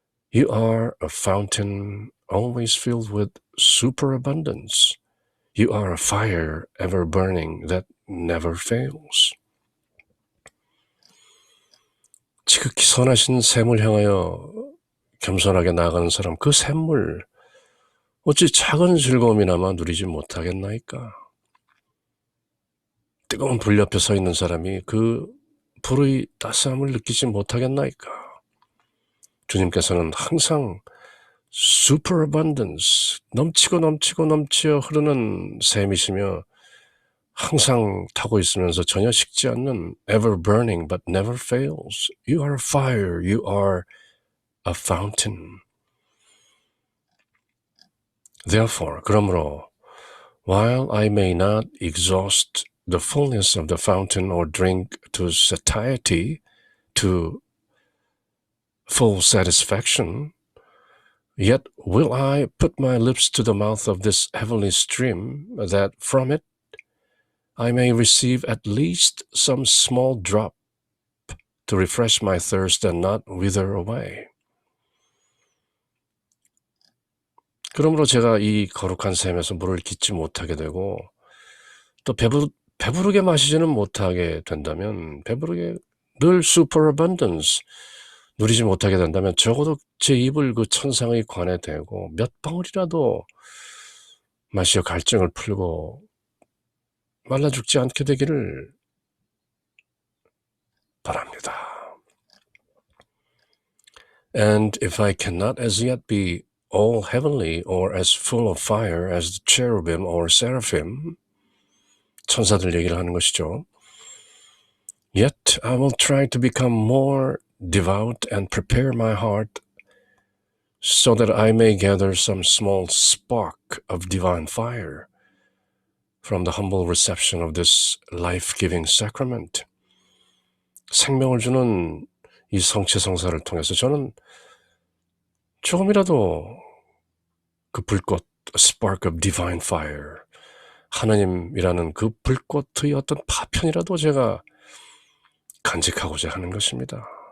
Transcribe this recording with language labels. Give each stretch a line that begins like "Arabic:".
English: You are a fountain always filled with superabundance. You are a fire ever burning that never fails.
Korean: 지극히 선하신 샘을 향하여 겸손하게 나아가는 사람, 그 샘물 어찌 작은 즐거움이나마 누리지 못하겠나이까? 뜨거운 불 옆에 서 있는 사람이 그 불의 따스함을 느끼지 못하겠나이까? 주님께서는 항상 superabundance, 넘치고 흐르는 샘이시며 항상 타고 있으면서 전혀 식지 않는
English: ever burning but never fails. You are a fire, you are a fountain. Therefore,
Korean: 그러므로
English: while I may not exhaust the fullness of the fountain or drink to satiety, to full satisfaction, yet will I put my lips to the mouth of this heavenly stream, that from it I may receive at least some small drop to refresh my thirst and not wither away.
Korean: 그러므로 제가 이 거룩한 샘에서 물을 깃지 못하게 되고 또 배부르게 마시지는 못하게 된다면 배부르게 늘 superabundance 누리지 못하게 된다면 적어도 제 입을 그 천상의 관에 대고 몇 방울이라도 마시어 갈증을 풀고 말라 죽지 않게 되기를 바랍니다.
English: And if I cannot as yet be all heavenly or as full of fire as the cherubim or seraphim,
Korean: 천사들 얘기를 하는 것이죠.
English: Yet I will try to become more devout and prepare my heart so that I may gather some small spark of divine fire from the humble reception of this life-giving sacrament.
Korean: 생명을 주는 이 성체 성사를 통해서 저는 조금이라도 그 불꽃,
English: a spark of divine fire,
Korean: 하나님이라는 그 불꽃의 어떤 파편이라도 제가 간직하고자 하는 것입니다.